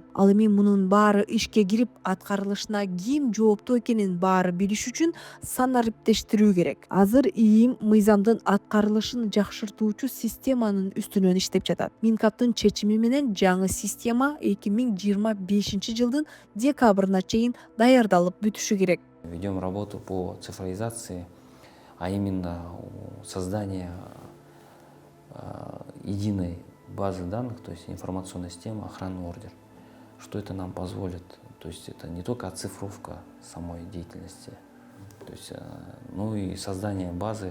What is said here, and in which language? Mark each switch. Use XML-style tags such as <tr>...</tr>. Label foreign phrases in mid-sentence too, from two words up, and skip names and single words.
<ky>Ал эми мунун баары ишке кирип, аткарылышына ким жооптуу экенин баары билиш үчүн санариптештирүү керек. Азыр ИИМ мыйзамдын аткарылышын жакшыртуучу системанын үстүнөн иштеп жатат. Минкаптын чечими менен жаңы система 2025 жылдын декабрына чейин даярдалып бүтүшү керек.</ky> <ru>Ведем работу по цифровизации, а именно создание единой базы данных, то есть информационной системы охранный ордер. Что это нам позволит? То есть это не только оцифровка самой деятельности, то есть, ну и создание базы.</ru>